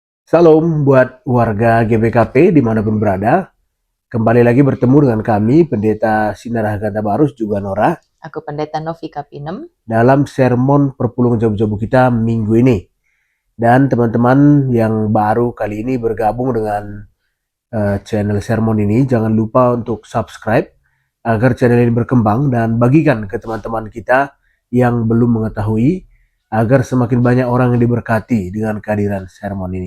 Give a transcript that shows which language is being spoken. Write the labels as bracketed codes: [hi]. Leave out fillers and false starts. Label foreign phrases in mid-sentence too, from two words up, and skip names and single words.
[id] Salam buat warga GBKP dimanapun berada. Kembali lagi bertemu dengan kami, Pendeta Sinar Haganta Barus juga Nora, Aku Pendeta Novi Kapinem. dalam sermon [btx] perpulungan jabu-jabu [id] kita minggu ini. Dan teman-teman yang baru kali ini bergabung dengan channel sermon ini, jangan lupa untuk subscribe agar channel ini berkembang dan bagikan ke teman-teman kita yang belum mengetahui agar semakin banyak orang yang diberkati dengan kehadiran sermon ini.